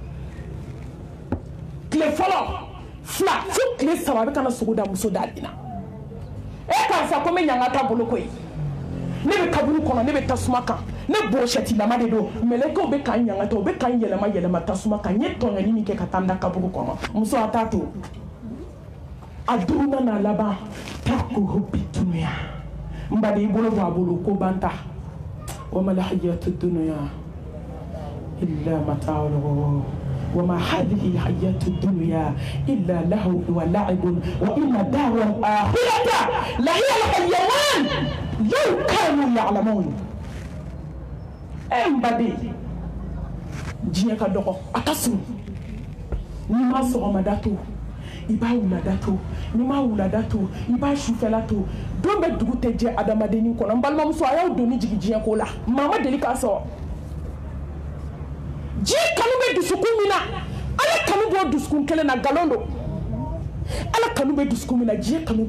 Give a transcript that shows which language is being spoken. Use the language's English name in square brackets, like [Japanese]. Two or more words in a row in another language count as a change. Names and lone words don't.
[Bambara] tile fɔlɔ fila fo tile saba a bɛ kana sogo da muso da nin na karisa ko n bɛ ɲaŋa t'a bolo koyi ne bɛ kaburu kɔnɔ ne bɛ tasuma kan ne burushɛtilama de don mɛlɛkɛw bɛ k'an ɲaŋata u bɛ k'an yɛlɛma tasuma kan n ye tɔɲɔli min kɛ ka taa n da kaburu kɔnɔ muso a t'a to a duruna n'a laban takuhu bidunuya n ba de i bolo bɔ a bolo ko ban ta [Arabic] وما الحياة الدنيا إلا متاع الغرور وما هذه الحياة الدنيا إلا لهو ولعب وإن الدار الآخرة لهي الحيوان لو كانوا يعلمون [Bambara] n ba de diɲɛ ka dɔgɔ a ka sun n'i ma sɔgɔmada to i b'a wulada to n'i ma wulada to i b'a sufɛla to don bɛ dugu tɛ jɛ adamadennin kɔnɔ n balimamuso a y'aw doni jigin diɲɛ ko la maa ma deli k'a sɔrɔ diɲɛ kanu bɛ dusukun min na ala kanu b'o dusukun kelen na nkalon don ala kanu bɛ dusukun min na diɲɛ kanu bɛ